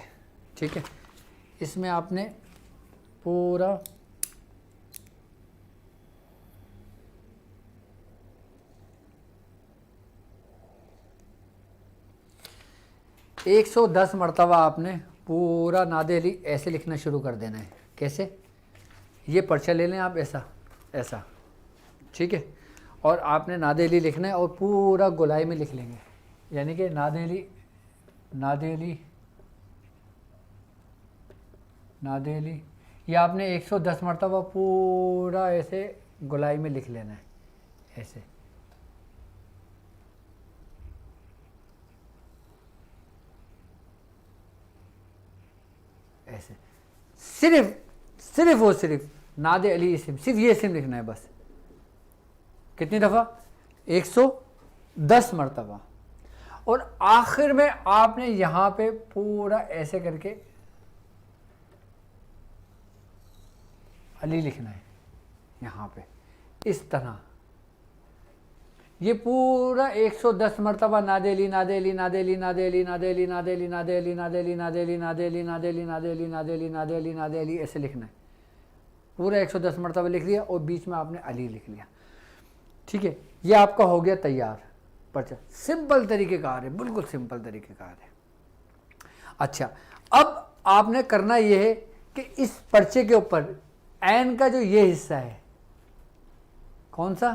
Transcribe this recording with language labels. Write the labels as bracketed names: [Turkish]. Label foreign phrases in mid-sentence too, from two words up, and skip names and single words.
[Urdu] ٹھیک ہے، اس میں آپ نے پورا ایک 110 مرتبہ آپ نے پورا ناد علی ایسے لکھنا شروع کر دینا ہے. کیسے؟ یہ پرچہ لے لیں آپ ایسا ایسا. ٹھیک ہے، اور آپ نے ناد علی لکھنا ہے اور پورا گولائی میں لکھ لیں گے. یعنی کہ ناد علی ناد علی ناد علی یہ آپ نے 110 مرتبہ پورا ایسے گولائی میں لکھ لینا ہے ایسے. ایسے صرف اور صرف ناد علی اسم، صرف یہ اسم لکھنا ہے بس. کتنی دفعہ؟ 110 مرتبہ. اور آخر میں آپ نے یہاں پہ پورا ایسے کر کے علی لکھنا ہے یہاں پہ اس طرح. یہ پورا 110 مرتبہ ناد علی ناد علی ناد علی ناد علی ناد علی ناد علی ناد علی ناد علی ناد علی ناد علی ناد علی ناد علی ناد علی ناد علی ناد علی ایسے لکھنا ہے. پورا 110 مرتبہ لکھ لیا اور بیچ میں آپ نے علی لکھ لیا. ٹھیک ہے، یہ آپ کا ہو گیا تیار پرچہ. سمپل طریقہ کار ہے، بالکل سمپل طریقہ کار ہے. اچھا اب آپ نے کرنا یہ ہے کہ اس پرچے کے اوپر عین کا جو یہ حصہ ہے، کون سا؟